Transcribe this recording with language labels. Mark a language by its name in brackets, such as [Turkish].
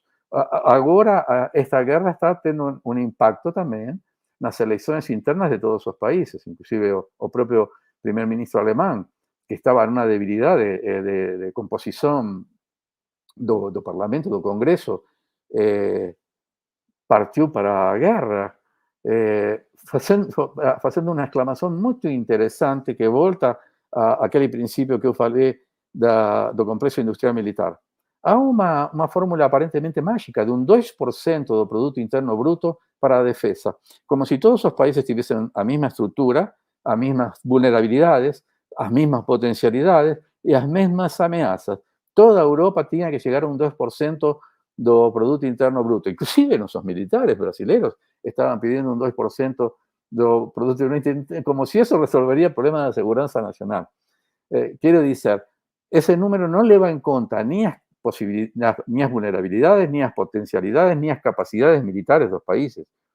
[Spanish] Ahora esta guerra está teniendo un impacto también en las elecciones internas de todos esos países, inclusive o propio primer ministro alemán, que estaba en una debilidad de composición do parlamento, do congreso, partió para la guerra, haciendo una exclamación muy interesante [Portuguese] que volta aquele princípio que eu falei do complexo industrial militar. Há uma fórmula aparentemente mágica de 2% do produto interno bruto para a defesa, como se todos os países tivessem a mesma estrutura, as mesmas vulnerabilidades, as mesmas potencialidades e as mesmas ameaças. Toda a Europa tinha que chegar a 2% do Producto Interno Bruto. [Spanish] Inclusive nuestros militares brasileños estaban pidiendo 2% do Producto Interno Bruto, como si eso resolvería el problema de la seguridad nacional. Quiero decir, ese número no lleva en cuenta ni las vulnerabilidades, ni las potencialidades, ni las capacidades militares de los países.